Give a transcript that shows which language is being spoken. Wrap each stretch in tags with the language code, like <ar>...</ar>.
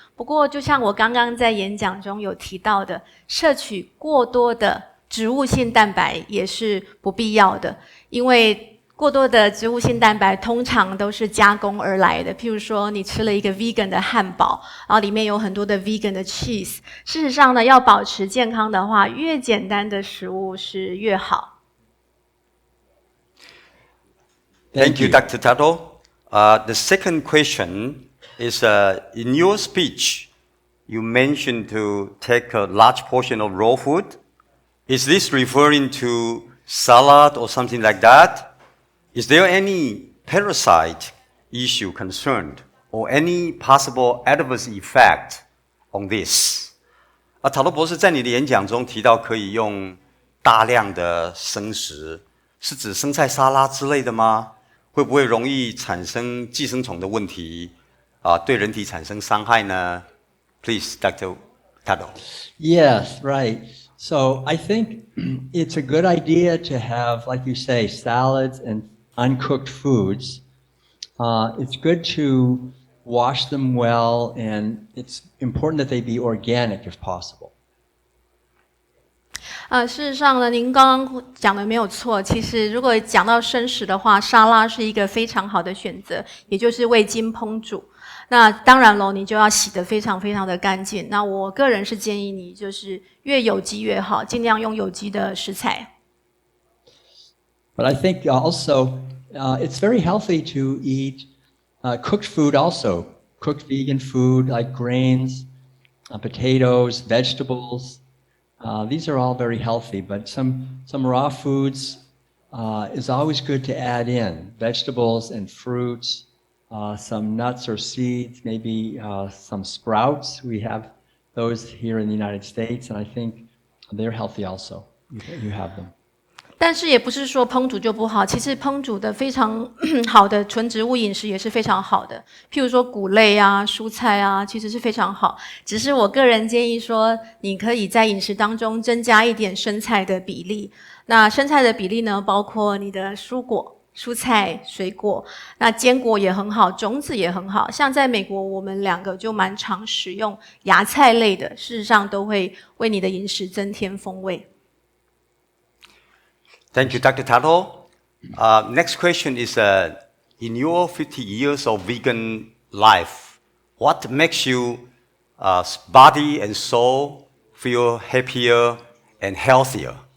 <zh>不过，就像我刚刚在演讲中有提到的，摄取过多的植物性蛋白也是不必要的，因为过多的植物性蛋白通常都是加工而来的。譬如说，你吃了一个 vegan 的汉堡，然后里面有很多的 vegan 的 cheese。事实上呢，要保持健康的话，越简单的食物是越好。</zh> <en>Thank you, Dr. Tuttle. The second question is, in your speech, you mentioned to take a large portion of raw food. Is this referring to salad or something like that? Is there any parasite issue concerned or any possible adverse effect on this?</en> <zh>塔罗博士在你的演讲中提到可以用大量的生食，是指生菜沙拉之类的吗？会不会容易产生寄生虫的问题？对人体产生伤害呢？</zh> <en>Please, Dr. Tuttle. Yes, right. So I think it's a good idea to have, like you say, salads and uncooked foods. It's good to wash them well, and it's important that they be organic if possible.</en> <zh>事实上呢，您刚刚讲的没有错。其实，如果讲到生食的话，沙拉是一个非常好的选择，也就是未经烹煮。那当然咯，你就要洗得非常非常的干净。那我个人是建议你，就是越有机越好，尽量用有机的食材。</zh> <en>But I think also it's very healthy to eat cooked food also. Cooked vegan food like grains, potatoes, vegetables. These are all very healthy, but some raw foods is always good to add in vegetables and fruits, some nuts or seeds, maybe some sprouts. We have those here in the United States, and I think they're healthy also. You have them.</en> <zh>但是也不是说烹煮就不好，其实烹煮的非常好的纯植物饮食也是非常好的，譬如说谷类啊、蔬菜啊，其实是非常好。只是我个人建议说，你可以在饮食当中增加一点生菜的比例。那生菜的比例呢，包括你的蔬果、蔬菜、水果，那坚果也很好，种子也很好。像在美国，我们两个就蛮常使用芽菜类的，事实上都会为你的饮食增添风味。</zh> <en>Thank you, Dr. Tuttle. Next question is, in your 50 years of vegan life, what makes you body and soul feel happier and healthier?</en>